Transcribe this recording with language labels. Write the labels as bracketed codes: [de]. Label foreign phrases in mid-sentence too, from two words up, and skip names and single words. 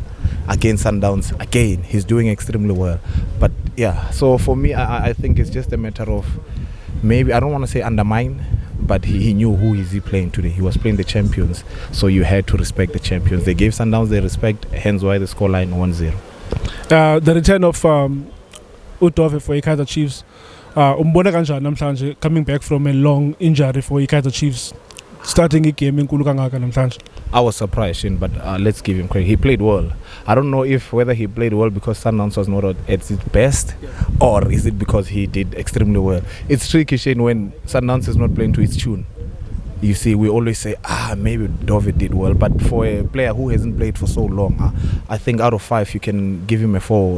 [en] Against Sundowns, again, he's doing extremely well. But yeah, so for me, I think it's just a matter of maybe, I don't want to say undermine, but he knew who is he playing today. He was playing the champions, so you had to respect the champions. They gave Sundowns their respect, hence why the scoreline 1-0. The return of Udove for Kaizer Chiefs. [zu] Umbona kanjani namhlanje [en] coming back from a long injury for Kaizer Chiefs, starting a game [zu] enkulu kangaka namhlanje? [en] I was surprised, but let's give him credit. He played well. I don't know whether he played well because Sundowns was not at its best, or is it because he did extremely well. It's tricky, Shane, when Sundowns is not playing to its tune. You see, we always say, maybe Dove did well, but for a player who hasn't played for so long, I think out of 5 you can give him a 4.